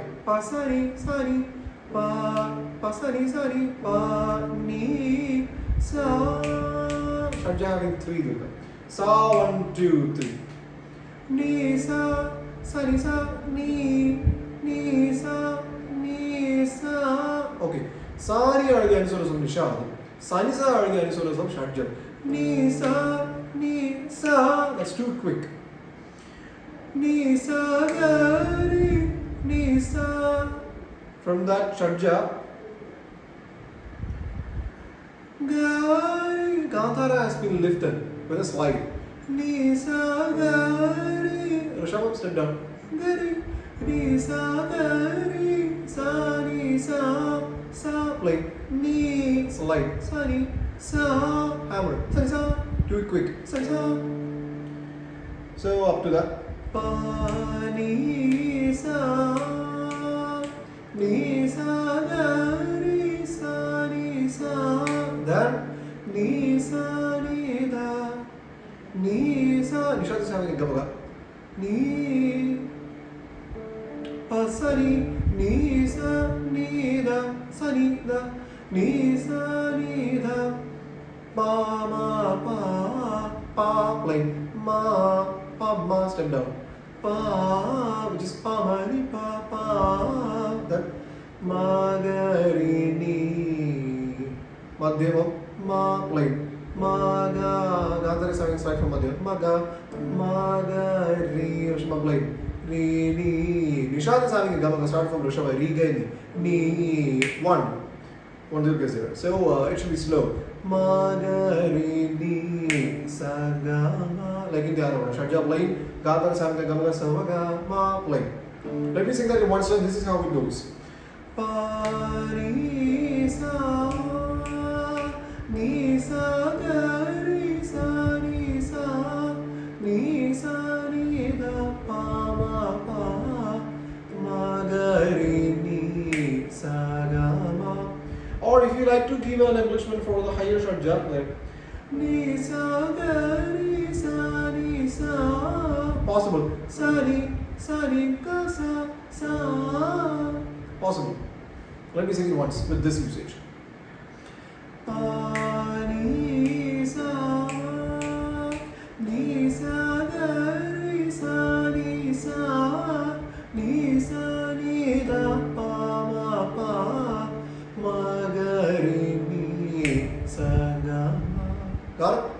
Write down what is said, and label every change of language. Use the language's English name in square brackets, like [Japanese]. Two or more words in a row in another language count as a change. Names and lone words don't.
[English] Pa Sani Sani Pa Sani Sani Pa Ni Sa. Shadja having 3 dirka. Sa 1 2 3. Ni Sa Sani Sa Ni Sa Ni Sa. Okay. Sani are the answers of Nishad. Sani Sa are the answers of Shadja. Ni Sa. That's too quick. Ni Sa Ga Ri Ni Sa. From that Shadja, Ga Ri Gandhara has been lifted with a slide. Ni Sa Ga Ri. Rishabh, step down. Ga Ri Ni Sa Ga Ri Sa Ni Sa Sa play. Ni slide. Sa Ni Sa hammer. Sa Ni Sa. Do it quick. Sa Ni Sa. So up to that. Pa Ni Sa Ni Sa Ga Ri Sa Ni Sa. Then Ni Sa Ni Da Ni Sa. Nishad is having a gamaga. Ni Pa Sa Ni Ni Sa Ni Da Sa Ni Da Ni Sa Ni Da Pa Ma Pa playing Ma Pa Ma step down. Pa, which is Pa Ma Ni Pa Pa. That Ma Ga Ri Ni. Madhyamam Ma playing. Ma Ga. Gandhara is having slide from Madhyamam. Ma Ga Ri. Rishabh playing. Re Ni. Nishad is having a gama. Start from Rishabh. Re Ga Ni. 1 dirka is there. So it should be slow. Ma Ga Ri Ni Sa Ga Ma. Like in the other one. Shadja playing. Gandhara is having a gama. Sa Ma Ga Ma playing. Let me sing that in one step. This is how it goes. Pa Ni Sa Ni Sa Ga Ri Sa Ni Sa Ni Sa Ni Da Pa Ma Pa Ma Ga Ri Ni Sa Ga Ma. Or if you like to give an embellishment for the higher shadja, like Ni Sa Ga Ri Sa Ni Sa. Possible. Sa Ni Ga Sa Sa. Possible. Let me sing it once with this usage. Pa Ni Sa Ni Sa Ga Ri Sa Ni Sa Ni Sa Ni Da Pa Ma Pa Ma Ga Ri Ni Sa Ga Ma. Got it?